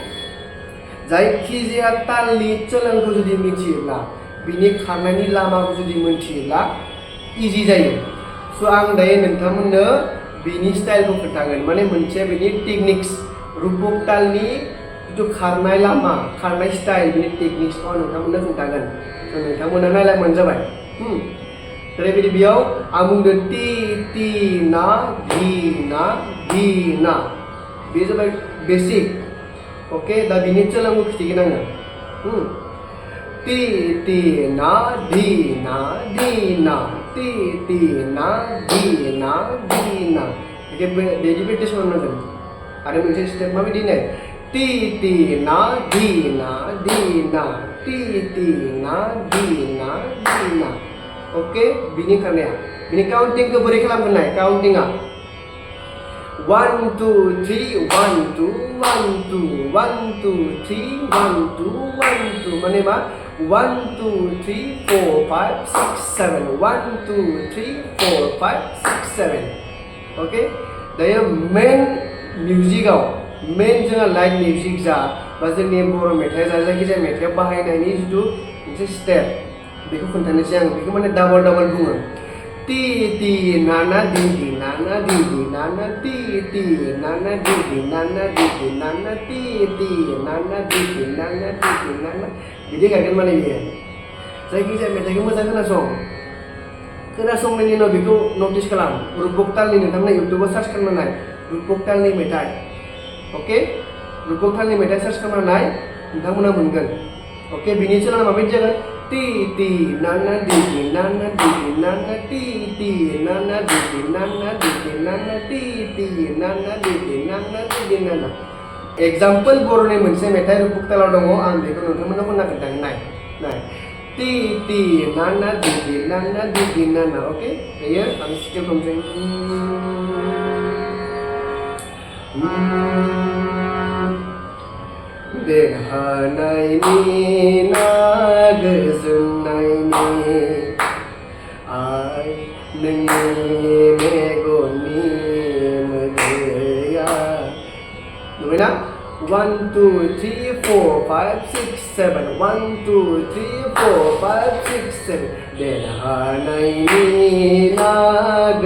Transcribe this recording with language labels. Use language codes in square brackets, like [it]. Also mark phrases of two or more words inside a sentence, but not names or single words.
[brx] जायखिजाया तालनि चेनेलखौ जुदि मिथियोब्ला बिनि खारनायनि लामाखौ जुदि मिथियोब्ला इजि जायो स' आं दायो नोंथांमोननो बिनि स्टाइलखौ खोन्थागोन माने मोनसे बिनि टेकनिक्स रुपक तालनि जिथु खारनाय लामा खारनाय स्टाइल बिनि टेकनिक्सखौ आं नोंथांमोननो खोन्थागोन स' नोंथांमोना नायलांबानो जाबाय जेरैबायदि बेयाव आं बुंदों टी टी ना धी ना धी ना बे जाबाय [en] basic okay [brx] दा बिनि चेनेलखौ खिथिगोन आङो टी टी ना धी ना धी ना टी टी ना धी ना धी ना बेबायदि सोलोंनांगोन आरो मोनसे स्टेप माबायदि नाय टी टी ना धी ना धी ना टी टी ना धी ना धी ना ओके बिनि खारनाया बिनि काउन्टिंखौ बोरै खालामगोन नाय काउन्टिंआ 1 2 3 1 2 1 2 1 2 3 1 2 1 2 माने मा 1 2 3 4 5 6 7 1 2 3 4 5 6 7 ओके दायो मेन मिउजिकआव मेन जोंहा [en] light music [brx] जा बा जोंनि बर' मेथाइ जा जायखिजाया मेथाइआव बाहायनायनि जिथु मोनसे स्टेप बेखौ खोन्थानोसै आं बेखौ माने डाबल बुङो टी टी नाना दी दी नाना दी दी नाना टी टी नाना दी दी नाना दी दी नाना टी टी नाना दी दी नाना दी दी नाना बिदि गायगोन माने बियो जायखिजाया मेथाइखौ मोजां खोनासंनायनि उनाव बेखौ नटिस खालाम रुपक तालनि नोंथांमोना इउटुबाव सार्च खालामना नाय रुपक तालनि मेथाइ ओके रुपक तालनि मेथाइ सार्च खालामना नाय नोंथांमोना मोनगोन ओके बिनि चेनेला माबायदि जागोन टी टी नाना दी दी नाना दी दी नाना टी टी नाना दी दी नाना दी दी नाना टी टी नाना दी दी नाना दी दी नाना एग्जाम्पल बर'नि मोनसे मेथाइ रुपक तालाव दङ आं बेखौ नोंथांमोननो खनना खोन्थागोन नाय टी टी नाना दी दी नाना दी दी नाना ओके दायो आं स्केल खालामसै देरहानायनि ना गोजोननायनि आइ नोंनि मेगननि मोदैया नुबायना 1 2 3 4 5 6 7 1 2 3 4 5 6 7 देरहानायनि ना